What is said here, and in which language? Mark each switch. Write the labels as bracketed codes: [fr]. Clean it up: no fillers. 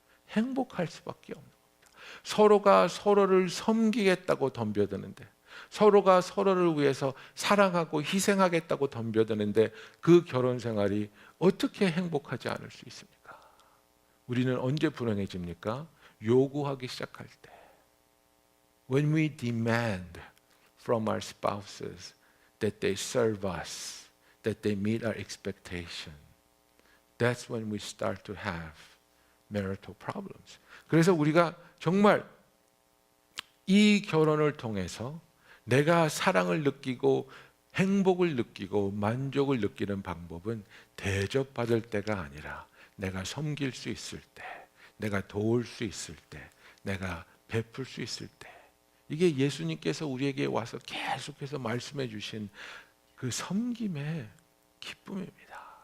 [ko] 행복할 수밖에 없는 겁니다. 서로가 서로를 섬기겠다고 덤벼드는데 서로가 서로를 위해서 사랑하고 희생하겠다고 덤벼드는데 그 결혼 생활이 어떻게 행복하지 않을 수 있습니까? 우리는 언제 불행해집니까? 요구하기 시작할 때. [en] When we demand from our spouses that they serve us, that they meet our expectation, that's when we start to have marital problems. [ko] 그래서 우리가 정말 이 결혼을 통해서 내가 사랑을 느끼고 행복을 느끼고 만족을 느끼는 방법은 대접받을 때가 아니라 내가 섬길 수 있을 때, 내가 도울 수 있을 때, 내가 베풀 수 있을 때, 이게 예수님께서 우리에게 와서 계속해서 말씀해 주신 그 섬김의 기쁨입니다.